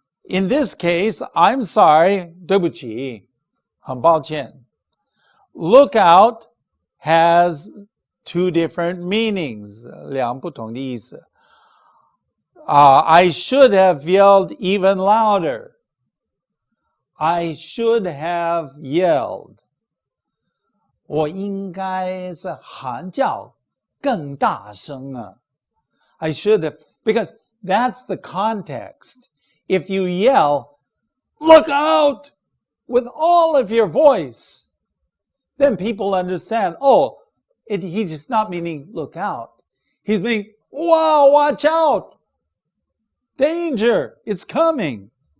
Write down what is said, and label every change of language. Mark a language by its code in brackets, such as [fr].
[en] In this case, I'm sorry, [zh] 对不起，很抱歉。 [en] Look out has two different meanings, [zh] 两不同的意思。 [en] I should have yelled even louder. I should have yelled. [zh] 我应该是喊叫更大声啊。 [en] I should have, because that's the context. If you yell, look out, with all of your voice, then people understand, oh, he's not meaning look out. He's meaning, wow, watch out. Danger, it's coming.